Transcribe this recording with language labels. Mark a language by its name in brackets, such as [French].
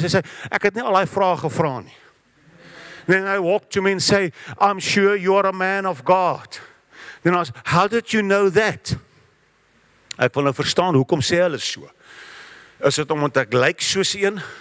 [Afrikaans] Sy sê, ek het nie al daai vrae gevra nie. [English] Then I walk to me and say, I'm sure you are a man of God. Then I say, how did you know that? [Afrikaans] Ek wil nou verstaan, hoekom sê hulle so? Is dit omdat ek lyk soos een?